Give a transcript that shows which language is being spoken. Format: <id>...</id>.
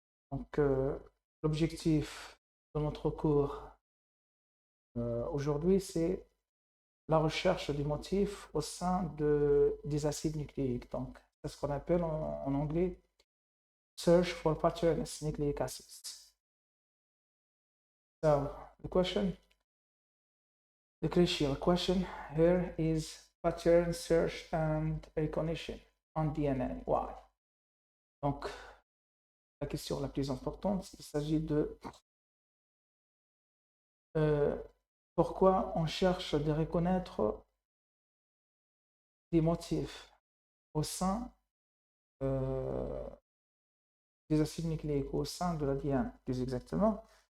<fr>Donc l'objectif de notre cours aujourd'hui, c'est la recherche des motifs au sein des acides nucléiques. Donc, c'est ce qu'on appelle en anglais</fr> <en>search for patterns nucleic acids. So, the crucial question here is pattern search and recognition on DNA. Why?</en> <fr>Donc, la question la plus importante, il s'agit de pourquoi on cherche de reconnaître des motifs au sein des acides nucléiques, au sein de l'ADN, plus exactement.</fr>